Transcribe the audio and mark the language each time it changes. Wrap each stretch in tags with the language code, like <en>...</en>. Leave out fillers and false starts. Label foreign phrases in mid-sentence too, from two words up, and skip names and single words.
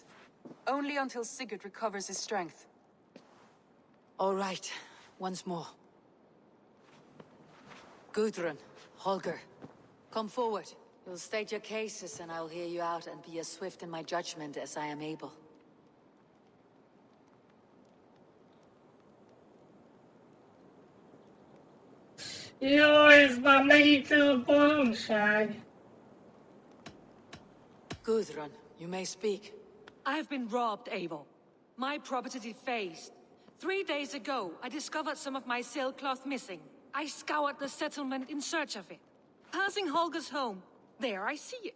<en>Only until Sigurd recovers his strength. All right. Once more. Gudrun, Holger, Come forward. You'll state your cases and I'll hear you out and be as swift in my judgment as I am able.</en> <hu>Jó, ez már megítő a bolondság.</hu> <en>Gudrun, you may speak. I've been robbed, Eivor. My property defaced. 3 days ago, I discovered some of my sailcloth missing. I scoured the settlement in search of it. Passing Holger's home, there I see it.</en>